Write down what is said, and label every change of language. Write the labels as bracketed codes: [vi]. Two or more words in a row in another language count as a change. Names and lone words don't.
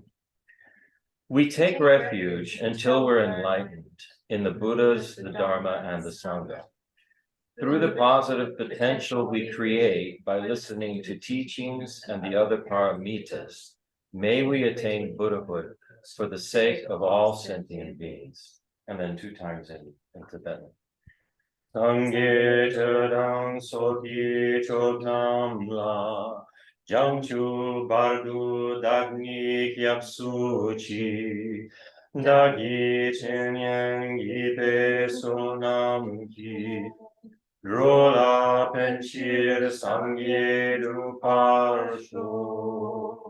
[en] We take refuge until we're enlightened in the Buddhas, the Dharma, and the Sangha. Through the positive potential we create by listening to teachings and the other paramitas, may we attain Buddhahood for the sake of all sentient beings. And then 2 times in Tibetan. [bo] སངས་རྒྱས་ཆོས་དང་ཚོགས་ཀྱི་མཆོག་རྣམས་ལ། བྱང་ཆུབ་བར་དུ་བདག་ནི་སྐྱབས་སུ་མཆི། བདག་གིས་སྦྱིན་སོགས་བགྱིས་པའི་བསོད་ནམས་ཀྱིས། འགྲོ་ལ་ཕན་ཕྱིར་སངས་རྒྱས་འགྲུབ་པར་ཤོག.